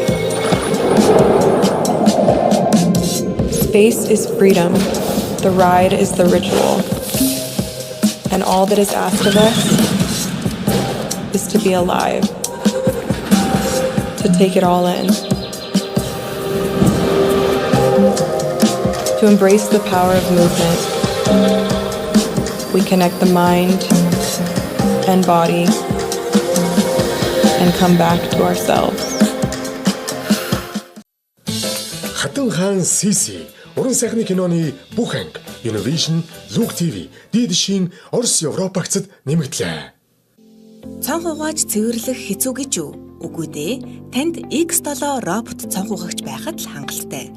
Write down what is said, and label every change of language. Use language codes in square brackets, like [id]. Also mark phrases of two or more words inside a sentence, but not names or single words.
[en] Space is freedom, the ride is the ritual, and all that is asked of us is to be alive, to take it all in, to embrace the power of movement. We connect the mind and body and come back to ourselves. [mn] Хатан хаан Сиси уран сайхны киноны бүх анги Univision, Look TV, дээд шин Орос Европ багцад нэмэгдлээ. Цонх угааж цэвэрлэх хэцүү гэж юу? Үгүй дээ. Танд X7 робот цонх угаагч байхад л хангалттай.